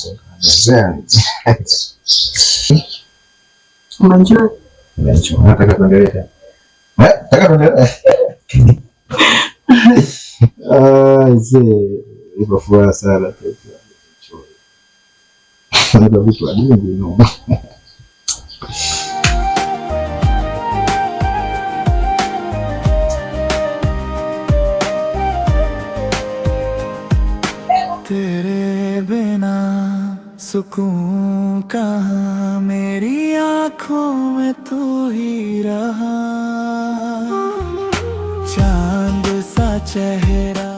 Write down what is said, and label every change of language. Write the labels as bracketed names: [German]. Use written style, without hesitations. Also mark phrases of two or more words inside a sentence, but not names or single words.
[Swahili] Unajua? Nataka tuendelee. Nataka tuendelee. Ipo furaha sana. Ndio vitu adimu no. [Hindi] तेरे बिना सुकून कहाँ, मेरी आँखों में तू ही रहा, चांद सा चेहरा